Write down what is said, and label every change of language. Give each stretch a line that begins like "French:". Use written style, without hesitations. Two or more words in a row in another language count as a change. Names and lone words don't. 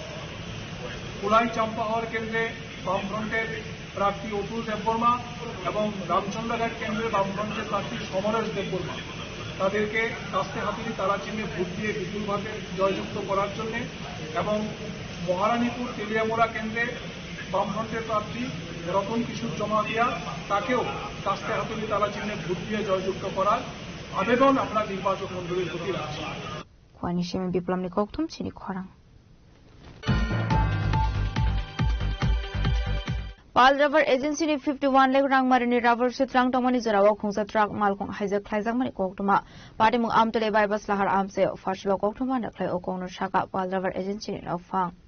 Bangla: কুলাই চাম্পাহাওয়ার কেন্দ্রে বামফ্রন্টের প্রার্থী অতুল দেববর্মা এবং রামচন্দ্রঘাট কেন্দ্রে বামফ্রন্টের প্রার্থী সমরেশ দেববর্মা, তাদেরকে কাস্তে হাতুড়ি তারা চিহ্নে ভোট দিয়ে বিপুলভাবে জয়যুক্ত করার জন্য এবং মহারানীপুর তেলিয়ামোড়া কেন্দ্রে বামফ্রন্টের প্রার্থী রতন কিশোর জমাতিয়া তাকেও কাস্তে হাতুড়ি তারা চিহ্নে ভোট দিয়ে জয়যুক্ত করার আবেদন আমরা নির্বাচক মণ্ডলীর প্রতি রাখছি।
Kok Borok: Kwani বিপ্লব ni koktum chini khorang Pal Rubber Agency ni 51 lakh rang marini rubber sitrang tomani jarawa khungsa truck malkong hijack khlaijak mani koktuma party mung amtole bypass lahar amse fashlo koktuma naklai okongno shaka Pal Rubber Agency ni lofang